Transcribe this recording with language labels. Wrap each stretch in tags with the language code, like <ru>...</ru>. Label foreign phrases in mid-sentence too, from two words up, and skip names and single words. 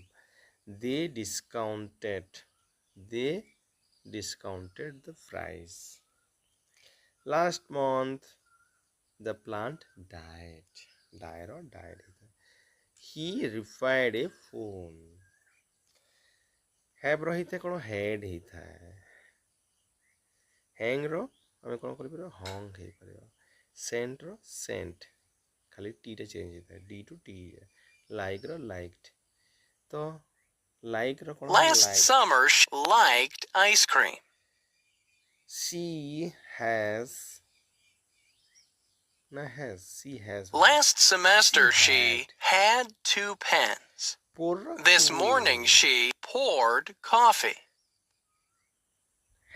<en>They discounted the price. Last month, the plant died. died. He repaired a phone.</en> <or>have ରହିଥାଏ କ'ଣ head ହେଇଥାଏ. hang ର ଆମେ କ'ଣ କରିପାରିବା hung ହେଇପାରିବ. sent ର sent ଖାଲି t ଟା ଚେଞ୍ଜ ହେଇଥାଏ.</or> <en>d to t.</en> <or>like ର liked. ତ like ର କ'ଣ</or> <en>Last summer, she liked ice cream. she has. Last semester, she had 2 pens. This morning, she poured coffee.</en>